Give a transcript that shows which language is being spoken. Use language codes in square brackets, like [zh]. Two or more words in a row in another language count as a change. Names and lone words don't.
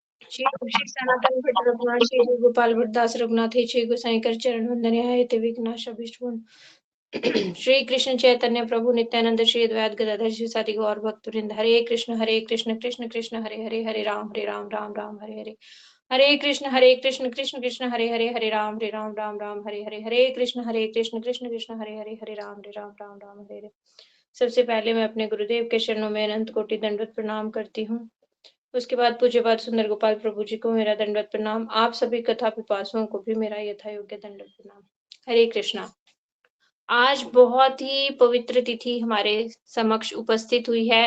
[sa] श्री श्री सनातन भट्ट रघुनाथ श्री गुरु गोपाल भट्ट दास रघुनाथ हे श्री गोसाई कर चरण वंदन है ते विघ्नाश अभिष्ट श्री कृष्ण चैतन्य प्रभु नित्यानंद श्री अद्वैत गदाधर श्री सादि गौर भक्त वृंद हरे कृष्ण कृष्ण कृष्ण हरे हरे हरे राम राम राम हरे हरे हरे कृष्ण कृष्ण कृष्ण हरे राम राम हरे कृष्ण कृष्ण हरे राम राम हरे हरे। [hi] सबसे पहले मैं अपने गुरुदेव के चरणों में अनंत कोटि दंडवत प्रणाम करती हूँ। उसके बाद पूज्यपाद सुंदर गोपाल प्रभु जी को मेरा दंडवत प्रणाम। आप सभी कथा पिपासुओं को भी मेरा यथा योग्य दंडवत प्रणाम। हरे कृष्णा। आज बहुत ही पवित्र तिथि हमारे समक्ष उपस्थित हुई है।